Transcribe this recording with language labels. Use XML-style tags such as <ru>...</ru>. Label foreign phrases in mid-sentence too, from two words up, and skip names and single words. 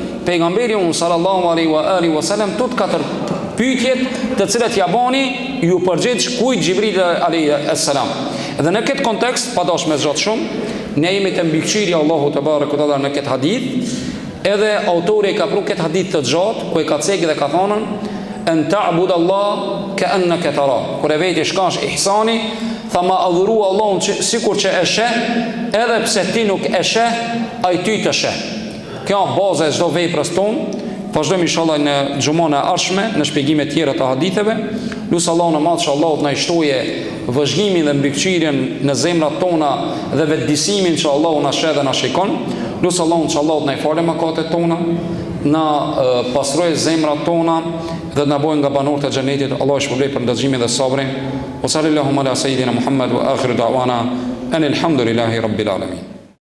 <sq>Pejgamberi</sq> <ar>صلى الله عليه وسلم</ar> <sq>tot katër pyetjet të cilat ja bani ju përgjigj kujt Gjibril</sq> <ar>عليه السلام.</ar> <sq>Edhe në këtë kontekst, pa dash me zgjat shumë, ne jemi të mbikëqyrja Allahu te barekuta në këtë hadith. Edhe autori ka pru këtë hadith të gjatë, ku e ka cekë dhe ka thonën</sq> <ar>أن تعبد الله كأنك ترى.</ar> <sq>Kur e veti shkash ihsani, tha ma adhuru Allahun sikur që e sheh, edhe pse ti nuk e sheh, ai ty të sheh. Kjo është baza e çdo veprës tonë. Vazhdojmë inshallah në xhumën e ardhshme në shpjegime të tjera të haditheve. Lutë Allahun e madh që Allahu të na shtoje vëzhgimin dhe mbikëqyrjen në zemrat tona dhe vetëdijsimin që Allahu na sheh dhe na shikon. Lutë Allahun që Allahu të na falë mëkatet tona, na pastrojë zemrat tona dhe na bëjë nga banorët e xhenetit. Allahu shpëlbej për ndëgjimin dhe sabrin.</sq> <ar>وصلى الله على سيدنا محمد وآخر دعوانا أن الحمد لله رب العالمين.</ar>